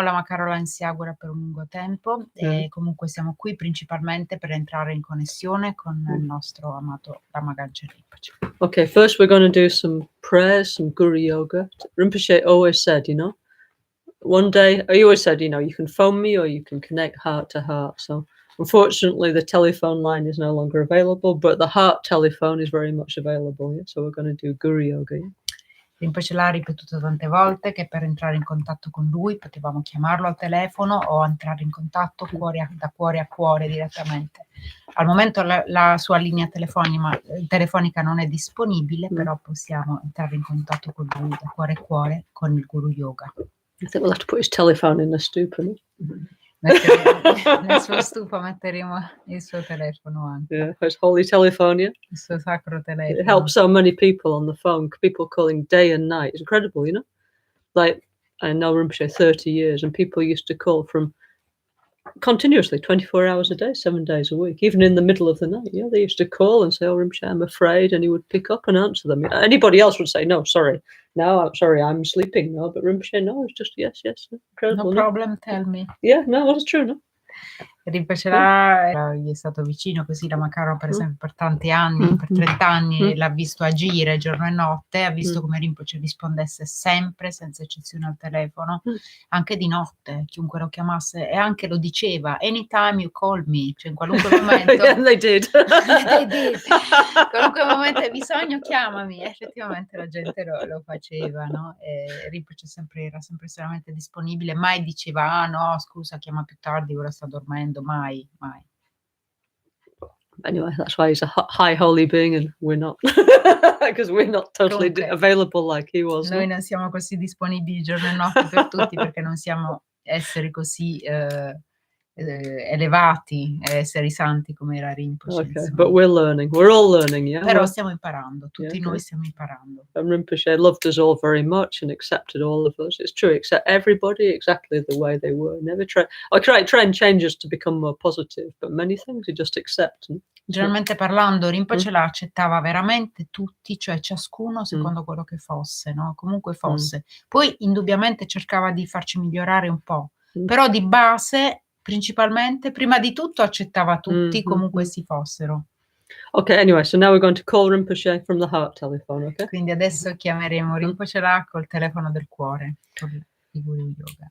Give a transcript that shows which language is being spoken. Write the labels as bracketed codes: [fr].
[it] Lama Caroline si augura per un lungo tempo, e comunque siamo qui principalmente per entrare in connessione con il nostro amato Lama Gangchen Rinpoche. [en] Okay, first we're going to do some prayers, some Guru Yoga. Rinpoche always said, you know, one day, he always said, you know, you can phone me or you can connect heart to heart. So unfortunately the telephone line is no longer available, but the heart telephone is very much available. Yeah? So we're going to do Guru Yoga. Yeah? [it] Rinpoche l'ha ripetuto tante volte che per entrare in contatto con lui potevamo chiamarlo al telefono o entrare in contatto da cuore a cuore direttamente. Al momento la sua linea telefonica non è disponibile, però possiamo entrare in contatto con lui da cuore a cuore con il Guru Yoga. [en] I think we'll have to put his telephone in the stupa. No? [it] Nel suo stupa metteremo il suo telefono anche. [en] Yeah, his holy telephone, yeah. [it] Il suo sacro telefono. [en] It helps so many people on the phone, people calling day and night. It's incredible, you know? Like, I know Rinpoche 30 years, and people used to call from continuously, 24 hours a day, 7 days a week, even in the middle of the night. Yeah, they used to call and say, "Oh, Rinpoche, I'm afraid," and he would pick up and answer them. Anybody else would say, "No, sorry, no, I'm sorry, I'm sleeping." No, but Rinpoche, no, it's just yes, incredible. No problem, tell me. Yeah, no, it's true, no? [it] Rinpoche gli è stato vicino, così Lama Caro per esempio per tanti anni, per 30 anni l'ha visto agire giorno e notte, ha visto come Rinpoche rispondesse sempre senza eccezione al telefono, anche di notte, chiunque lo chiamasse, e anche lo diceva, [en] anytime you call me, [it] cioè in qualunque momento. [en] Yeah, they did. They did. [it] In qualunque momento hai bisogno chiamami, e effettivamente la gente lo faceva, no? E Rinpoche era sempre estremamente disponibile, mai diceva, ah no, scusa, chiama più tardi, ora sta dormendo. Mai. [en] Anyway, that's why he's a high holy being and we're not, because we're not totally available like he was. [it] Noi non siamo così disponibili giorno e notte per tutti perché non siamo esseri così elevati, esseri santi come era Rinpoche. [en] Okay, but we're all learning, yeah. [it] Però stiamo imparando, tutti noi stiamo imparando. [en] And Rinpoche loved us all very much and accepted all of us. It's true, accept everybody exactly the way they were. Never try and change us to become more positive, but many things you just accept. [it] Generalmente parlando, Rinpoche la accettava veramente tutti, cioè ciascuno secondo quello che fosse, no? Comunque fosse. Poi indubbiamente cercava di farci migliorare un po', però di base principalmente, prima di tutto accettava tutti comunque si fossero. [en] Okay, anyway, so now we're going to call Rinpoche from the heart telephone, okay? [it] Quindi adesso chiameremo Rinpoche là col telefono del cuore, con il Guru Yoga.